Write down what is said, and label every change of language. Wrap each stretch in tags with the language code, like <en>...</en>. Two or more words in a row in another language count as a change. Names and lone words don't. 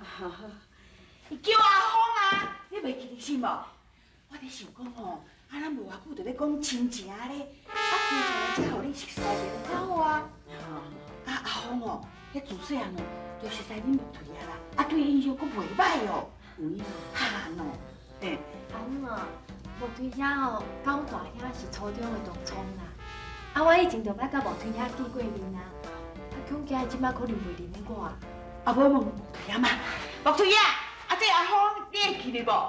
<nan>伊叫阿峰啊，你袂记得是无？我咧想讲吼，啊咱无偌久就咧讲亲情咧，啊亲情才互你熟悉个较好啊。啊阿峰哦，迄自细汉哦，就熟悉恁木腿啊啦，啊对印象阁袂歹哦，有影哈喏，嘿。阿母啊，木腿兄哦，甲阮大兄是初中的同窗啦。啊，我以前就捌甲木腿兄见过面啊。啊，恐惊伊即摆可能袂认得我啊。啊，无木腿啊嘛，木腿啊，啊这阿峰你会记得无？</nan>